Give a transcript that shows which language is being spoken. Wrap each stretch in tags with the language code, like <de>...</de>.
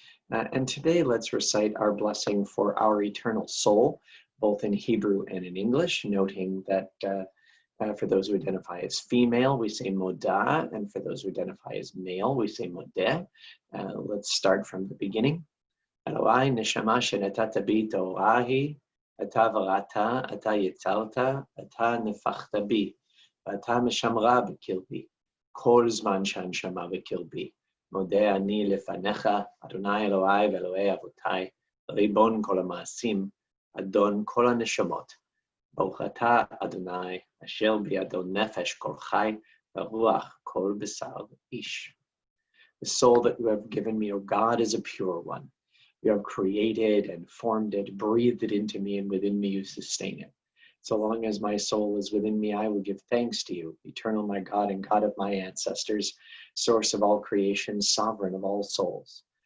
<en>And today, let's recite our blessing for our eternal soul, both in Hebrew and in English, noting that for those who identify as female, we say moda, and for those who identify as male, we say modeh. Let's start from the beginning.</en> <he>Eloi neshama shenatata bi torahi, אתה בראת, אתה יצרת, אתה נפחת בי, ואתה משמרה בקרבי, כל זמן שהנשמה בקרבי. מודה אני לפניך, אדוני אלוהי ואלוהי אבותיי, ריבון כל המעשים, אדון כל הנשמות. ברוך אתה, אדוני, אשר בידו נפש כל חי, ורוח כל בשר איש.</he> <en>The soul that you have given me, O God, is a pure one. You have created and formed it, breathed it into me, and within me you sustain it. So long as my soul is within me, I will give thanks to you, eternal my God and God of my ancestors, source of all creation, sovereign of all souls.</en>